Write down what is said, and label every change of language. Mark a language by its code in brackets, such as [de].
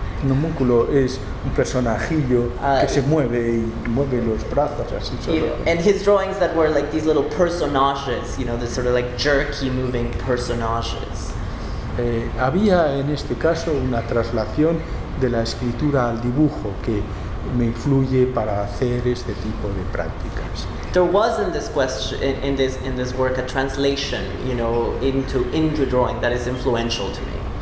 [es] Un homúnculo es un personajillo que se mueve y mueve los brazos así solo. [en] And his drawings that were like these little personages, this sort of like jerky moving personages. [es] Había en este caso una traslación de la escritura al dibujo que me influye para hacer este tipo de prácticas. [en] There was in this question, in this work, a translation, into drawing that is influential to me.